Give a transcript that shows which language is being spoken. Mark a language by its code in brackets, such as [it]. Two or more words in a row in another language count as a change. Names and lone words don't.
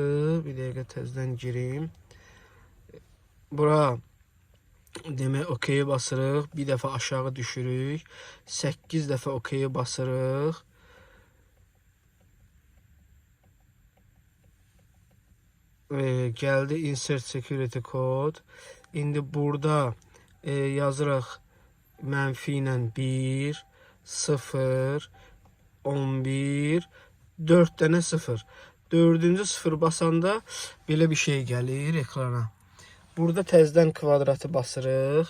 [az] Bir dəqiqə təzədən girim. Bura, demək, OK basırıq. Bir dəfə aşağı düşürük. 8 dəfə OK basırıq. [en] Gəldi insert security code. [az] İndi burada yazırıq mənfi ilə 1, 0, 11, 4 dənə 0. 4-cü 0 basanda belə bir şey gəlir ekrana. Burada təzədən kvadratı basırıq.